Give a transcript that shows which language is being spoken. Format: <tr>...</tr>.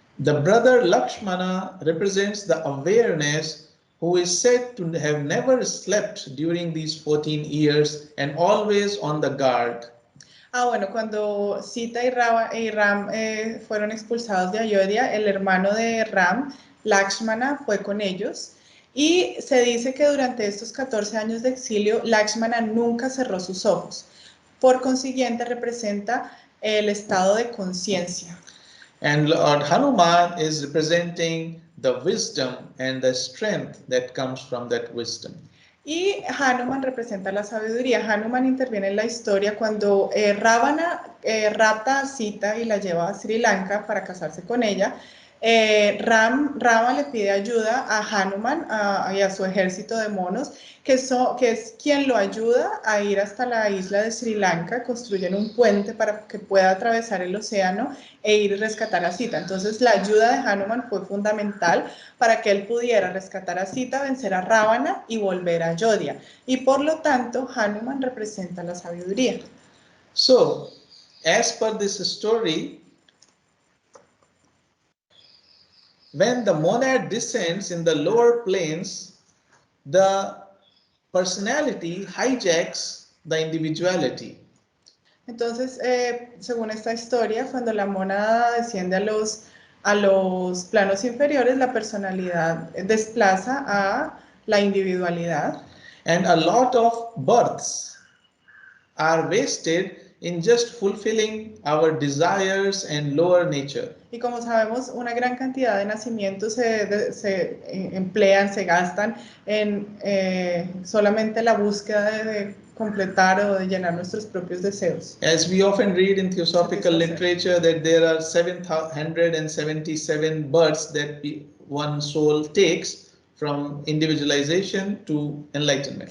<en>The brother Lakshmana represents the awareness, who is said to have never slept during these 14 years and always on the guard.</en> <es>Bueno, cuando Sita y Ram fueron expulsados de Ayodhya, el hermano de Ram, Lakshmana, fue con ellos, Y se dice que durante estos 14 años de exilio, Lakshmana nunca cerró sus ojos. Por consiguiente, representa el estado de conciencia.</es> <en>And Lord Hanuman is representing the wisdom and the strength that comes from that wisdom.</en> <es>Y Hanuman representa la sabiduría. Hanuman interviene en la historia cuando Ravana rapta a Sita y la lleva a Sri Lanka para casarse con ella. Rama le pide ayuda a Hanuman y a su ejército de monos, que es quien lo ayuda a ir hasta la isla de Sri Lanka. Construyen un puente para que pueda atravesar el océano e ir y rescatar a Sita. Entonces la ayuda de Hanuman fue fundamental para que él pudiera rescatar a Sita, vencer a Ravana y volver a Ayodhya. Y por lo tanto, Hanuman representa la sabiduría.</es> <en>So, as per this story, when the monad descends in the lower planes, the personality hijacks the individuality.</en> <es>Entonces, según esta historia, cuando la mónada desciende a los planos inferiores, la personalidad desplaza a la individualidad.</es> <en>And a lot of births are wasted in just fulfilling our desires and lower nature.</en> <es>Y como sabemos, una gran cantidad de nacimientos se emplean, se gastan en solamente la búsqueda de completar o de llenar nuestros propios deseos.</es> <en>As we often read in theosophical literature that there are 777 births that one soul takes from individualization to enlightenment.</en>